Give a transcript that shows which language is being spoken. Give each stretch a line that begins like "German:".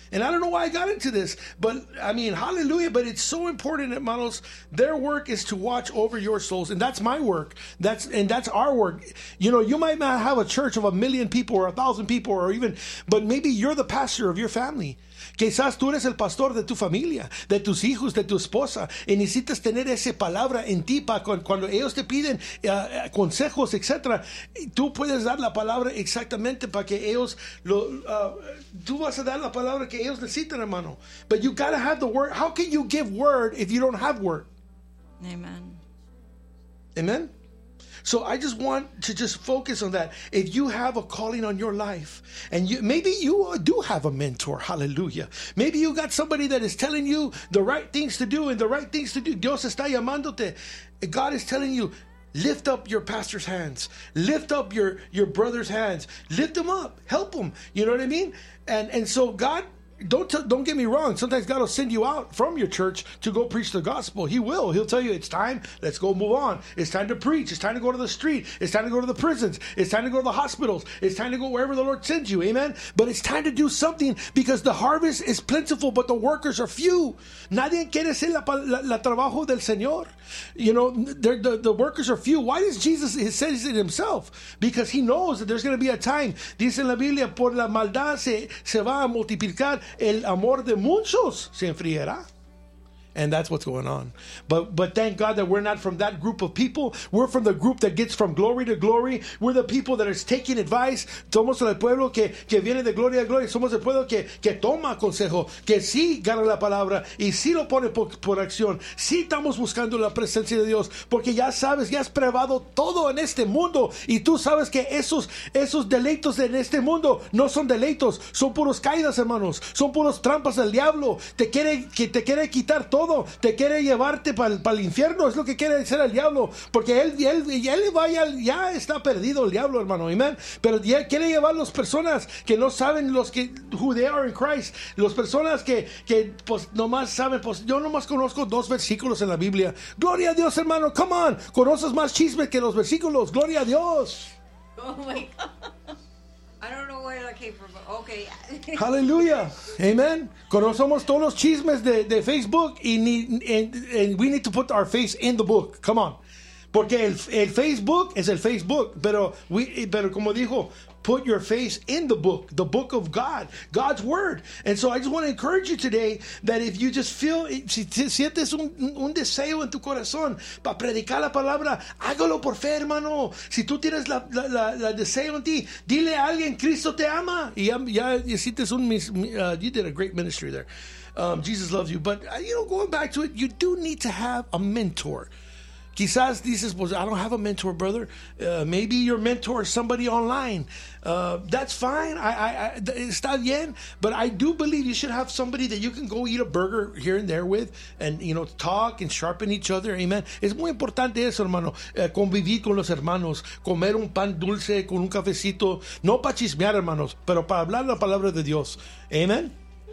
English: And I don't know why I got into this, but I mean, hallelujah. But it's so important that models, their work is to watch over your souls. And that's my work. That's our work. You know, you might not have a church of a million people or 1,000 people or even, but maybe you're the pastor of your family.
Spanish: Quizás tú eres el pastor de tu familia, de tus hijos, de tu esposa, y necesitas tener esa palabra en ti para cuando ellos te piden consejos, etc. Tú puedes dar la palabra exactamente para que ellos lo, tú vas a dar la palabra que ellos necesitan, hermano.
English: But you gotta have the word. How can you give word if you don't have word? Amen. Amen. So I just want to just focus on that. If you have a calling on your life, and you, maybe you do have a mentor, hallelujah. Maybe you got somebody that is telling you the right things to do and the right things to do.
Spanish: Dios está llamándote.
English: God is telling you, lift up your pastor's hands. Lift up your brother's hands. Lift them up. Help them. You know what I mean? And so God... Don't get me wrong. Sometimes God will send you out from your church to go preach the gospel. He will. He'll tell you, it's time. Let's go move on. It's time to preach. It's time to go to the street. It's time to go to the prisons. It's time to go to the hospitals. It's time to go wherever the Lord sends you. Amen? But it's time to do something because the harvest is plentiful, but the workers are few.
Spanish: Nadie quiere hacer la trabajo del Señor.
English: You know, the workers are few. Why does Jesus say it himself? Because he knows that there's going to be a time.
Spanish: Dice en la Biblia, por la maldad se va a multiplicar. El amor de muchos se enfriará.
English: And that's what's going on. But thank God that we're not from that group of people. We're from the group that gets from glory to glory. We're the people that is taking advice.
Spanish: Somos el pueblo que viene de gloria a gloria. Somos el pueblo que toma consejo. Que sí gana la palabra. Y sí lo pone por acción. Sí estamos buscando la presencia de Dios. Porque ya sabes, ya has probado todo en este mundo. Y tú sabes que esos deleitos en este mundo no son deleitos. Son puros caídas, hermanos. Son puros trampas del diablo. Te quiere quitar todo. Todo te quiere llevarte para el infierno, es lo que quiere decir el diablo, porque él vaya, ya está perdido el diablo, hermano, amén. Pero ya quiere llevar las personas que no saben los que
English: who they are in Christ,
Spanish: las personas que pues nomás saben, pues yo nomás conozco dos versículos en la Biblia. Gloria a Dios, hermano, come on, conoces más chismes que los versículos, gloria a Dios.
English: Oh my God. I don't know where that came from, but okay. Hallelujah. Amen.
Spanish: Conocemos todos los chismes de Facebook
English: and we need to put our face in the book. Come on.
Spanish: Porque el Facebook es el Facebook, pero como dijo,
English: put your face in the book of God, God's word. And so I just want to encourage you today that if you just feel,
Spanish: si sientes un deseo en tu corazón para predicar la palabra, hágalo por fe, hermano. Si tú tienes la deseo en ti, dile a alguien, Cristo te ama. Y ya hiciste un,
English: you did a great ministry there. Jesus loves you. But, you know, going back to it, you do need to have a mentor.
Spanish: Quizás dices,
English: well, I don't have a mentor, brother. Maybe your mentor is somebody online. That's fine. I
Spanish: está bien.
English: But I do believe you should have somebody that you can go eat a burger here and there with and, you know, talk and sharpen each other. Amen.
Spanish: Es muy importante eso, hermano. Convivir con los hermanos. Comer un pan dulce con un cafecito. No para chismear, hermanos, pero para hablar la palabra de Dios. Amen.